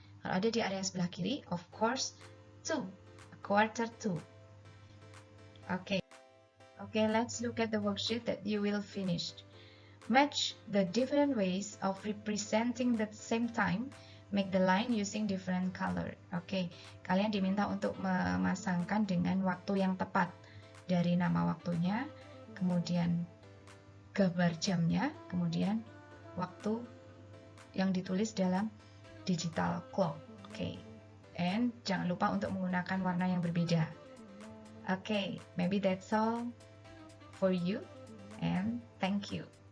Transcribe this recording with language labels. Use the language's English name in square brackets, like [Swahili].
[Indonesian] Kalau ada di area sebelah kiri, [English] of course, [Indonesian] 2, [English] quarter to. [Indonesian] Okay. [English] Okay, let's look at the worksheet that you will finish. Match the different ways of representing the same time. Make the line using different color. [Indonesian] Oke, kalian diminta untuk memasangkan dengan waktu yang tepat. Dari nama waktunya, kemudian gambar jamnya, kemudian waktu yang ditulis dalam digital clock. Oke, and jangan lupa untuk menggunakan warna yang berbeda. [English] Okay, maybe that's all for you, and thank you.